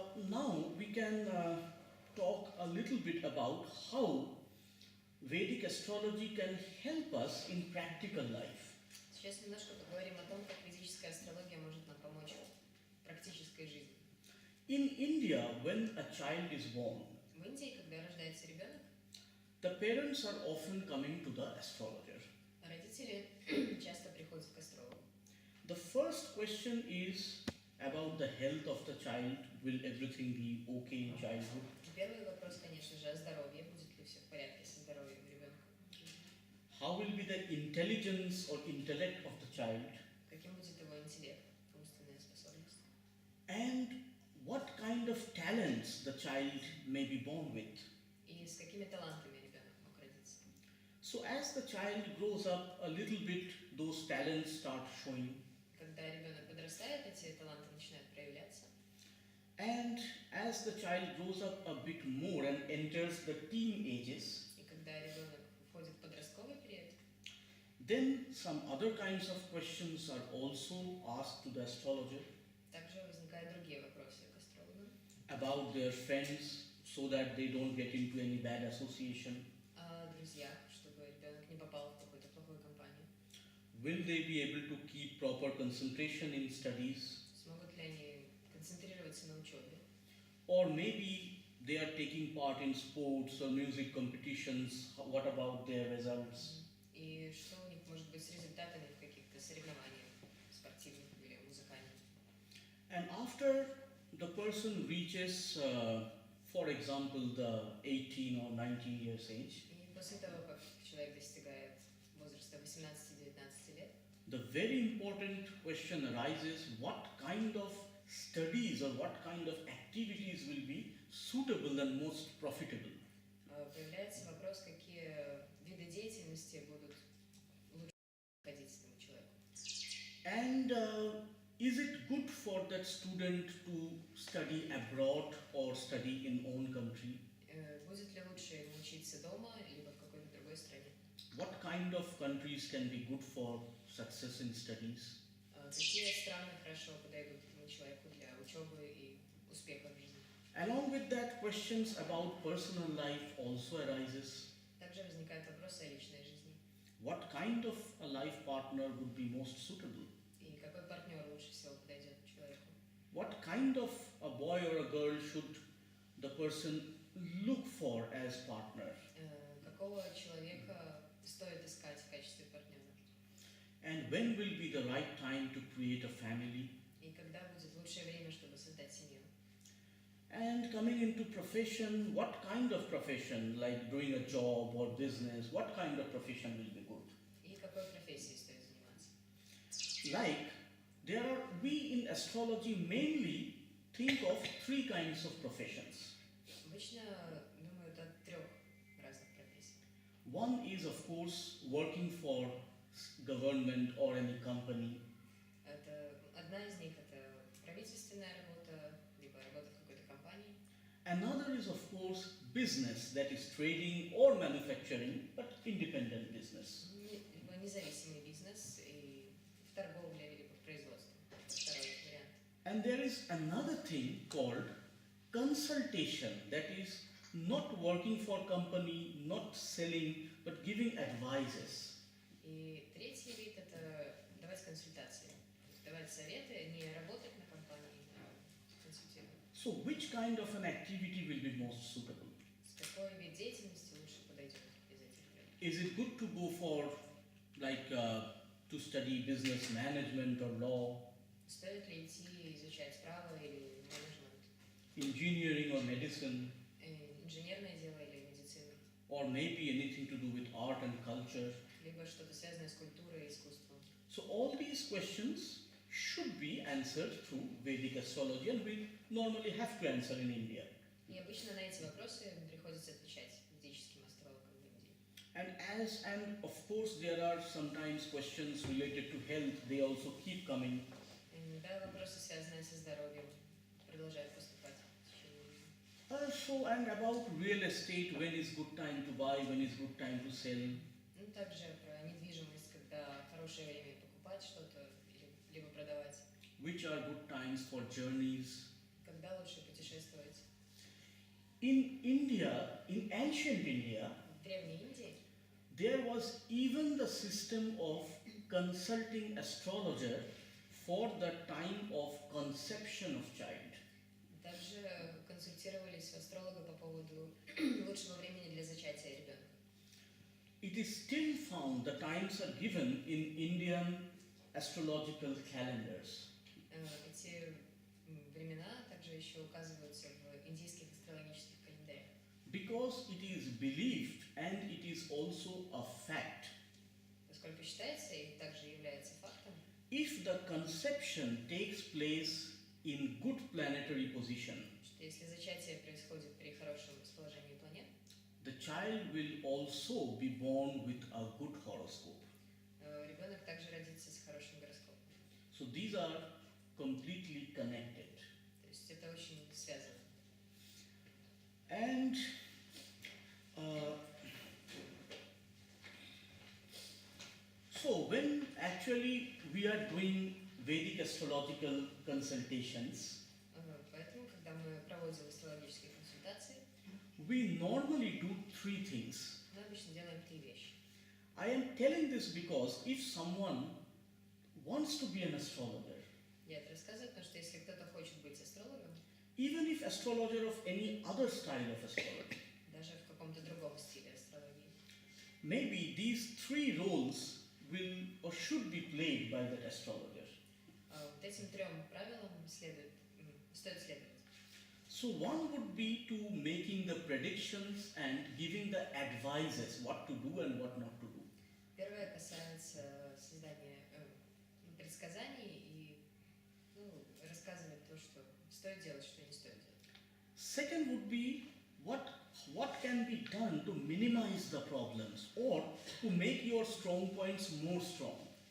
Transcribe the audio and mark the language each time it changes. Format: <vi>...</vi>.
<en>Now we can talk a little bit about how Vedic astrology can help us in practical life.</en> <ru>Сейчас немножко поговорим о том, как ведическая астрология может нам помочь в практической жизни.</ru> <en>In India, when a child is born,</en> <ru>В Индии, когда рождается ребенок,</ru> <en>the parents are often coming to the astrologer.</en> <ru>родители часто приходят к астрологу.</ru> <en>The first question is about the health of the child. Will everything be okay in childhood?</en> <ru>Первый вопрос, конечно же, о здоровье. Будет ли все в порядке со здоровьем ребенка?</ru> <en>How will be the intelligence or intellect of the child?</en> <ru>Каким будет его интеллект, умственная способность?</ru> <en>And what kind of talents the child may be born with?</en> <ru>И с какими талантами ребенок мог родиться?</ru> <en>So as the child grows up a little bit, those talents start showing.</en> <ru>Когда ребенок подрастает, эти таланты начинают проявляться.</ru> <en>And as the child grows up a bit more and enters the teen ages,</en> <ru>И когда ребенок входит в подростковый период,</ru> <en>then some other kinds of questions are also asked to the astrologer</en> <ru>также возникают другие вопросы к астрологам.</ru> <en>about their friends so that they don't get into any bad association.</en> <ru>О друзьях, чтобы ребенок не попал в какую-то плохую компанию.</ru> <en>Will they be able to keep proper concentration in studies?</en> <ru>Смогут ли они концентрироваться на учебе?</ru> <en>Or maybe they are taking part in sports or music competitions. What about their results?</en> <ru>И что у них может быть с результатами в каких-то соревнованиях спортивных или музыкальных?</ru> <en>And after the person reaches, for example, the 18 or 19 years age,</en> <ru>И после того, как человек достигает возраста 18-19 лет,</ru> <en>the very important question arises: what kind of studies or what kind of activities will be suitable and most profitable?</en> <ru>появляется вопрос, какие виды деятельности будут лучше подходить этому человеку.</ru> <en>And is it good for that student to study abroad or study in own country?</en> <ru>Будет ли лучше ему учиться дома, либо в какой-то другой стране?</ru> <en>What kind of countries can be good for success in studies?</en> <ru>Какие страны хорошо подойдут этому человеку для учебы и успеха в жизни?</ru> <en>Along with that, questions about personal life also arises.</en> <ru>Также возникают вопросы о личной жизни.</ru> <en>What kind of a life partner would be most suitable?</en> <ru>И какой партнер лучше всего подойдет человеку?</ru> <en>What kind of a boy or a girl should the person look for as partner?</en> <ru>Какого человека стоит искать в качестве партнера?</ru> <en>And when will be the right time to create a family?</en> <ru>И когда будет лучшее время, чтобы создать семью?</ru> <en>And coming into profession, what kind of profession, like doing a job or business, what kind of profession will be good?</en> <ru>И какой профессией стоит заниматься?</ru> <en>Like, we in astrology mainly think of three kinds of professions.</en> <ru>Обычно думают о трех разных профессиях.</ru> <en>One is, of course, working for government or any company.</en> <ru>Одна из них это правительственная работа, либо работа в какой-то компании.</ru> <en>Another is, of course, business, that is trading or manufacturing, but independent business.</en> <ru>Либо независимый бизнес и в торговле, либо в производстве. Это второй вариант.</ru> <en>And there is another thing called consultation, that is not working for company, not selling, but giving advices.</en> <ru>И третий вид это давать консультации, давать советы, не работать на компании, а консультировать.</ru> <en>So which kind of an activity will be most suitable?</en> <ru>С какой вид деятельности лучше подойдет из этих вариантов?</ru> <en>Is it good to go for to study business management or law,</en> <ru>Стоит ли идти изучать право или менеджмент,</ru> <en>engineering or medicine?</en> <ru>инженерное дело или</ru> <en>or maybe anything to do with art and culture.</en> <ru>либо что-то связанное с культурой и искусством.</ru> <en>So all these questions should be answered through Vedic astrology, and we normally have to answer in India.</en> <ru>И обычно на эти вопросы приходится отвечать ведическим астрологам в Индии.</ru> <en>And of course there are sometimes questions related to health, they also keep coming.</en> <ru>Иногда вопросы, связанные со здоровьем, продолжают поступать в течение жизни.</ru> <en>So and about real estate, when is good time to buy, when is good time to sell.</en> <ru>Ну, также про недвижимость, когда хорошее время покупать что-то либо продавать.</ru> <en>Which are good times for journeys.</en> <ru>Когда лучше путешествовать.</ru> <en>In India, in ancient India,</en> <ru>В Древней Индии</ru> <en>there was even the system of consulting astrologer for the time of conception of child.</en> <ru>также консультировались у астролога по поводу лучшего времени для зачатия ребенка.</ru> <en>It is still found the times are given in Indian astrological calendars.</en> <ru>Эти времена также еще указываются в индийских астрологических календарях.</ru> <en>Because it is believed and it is also a fact.</en> <ru>Поскольку считается и также является фактом,</ru> <en>If the conception takes place in good planetary position,</en> <ru>что если зачатие происходит при хорошем расположении планет,</ru> <en>the child will also be born with a good horoscope.</en> <ru>ребенок также родится с хорошим гороскопом.</ru> <en>So these are completely connected.</en> <ru>То есть это очень связано.</ru> <en>And so when actually we are doing Vedic astrological consultations,</en> <ru>Поэтому, когда мы проводим астрологические консультации,</ru> <en>we normally do three things.</en> <ru>мы обычно делаем три вещи.</ru> <en>I am telling this because if someone wants to be an astrologer,</en> <ru>Я это рассказываю, потому что если кто-то хочет быть астрологом,</ru> <en>even if astrologer of any other style of astrology,</en> <ru>даже в каком-то другом стиле астрологии,</ru> <en>maybe these three roles will or should be played by that astrologer.</en> <ru>вот этим трем правилам стоит следовать.</ru> <en>So one would be to making the predictions and giving the advices what to do and what not to do.</en> <ru>Первое касается создания предсказаний и рассказывать то, что стоит делать, что не стоит делать.</ru> <en>Second would be what can be done to minimize the problems or to make your strong points more strong.</en>